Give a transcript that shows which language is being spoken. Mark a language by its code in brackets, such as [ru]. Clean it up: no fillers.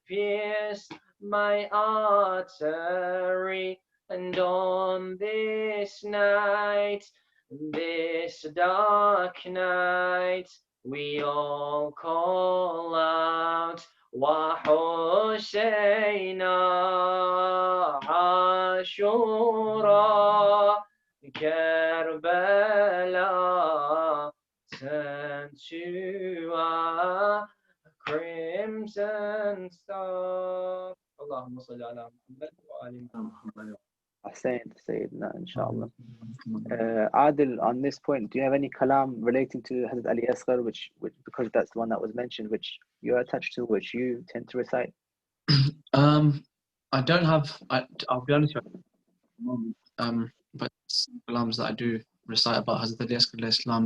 [en] Pierce my artery, and on this night, this dark night, we all call out [ar] وحسينا عاشورا كربلاء [en] turn to a crimson star. [ar] اللهم صل على محمد وآل محمد. [en] Ahsan, Sayyidina, inshallah. Adil, on this point, do you have any kalam relating to Hazrat Ali Asghar, which because that's the one that was mentioned, which you're attached to, which you tend to recite? I don't have. I'll be honest with you. But kalams that I do recite about Hazrat Ali Asghar alayhi salam.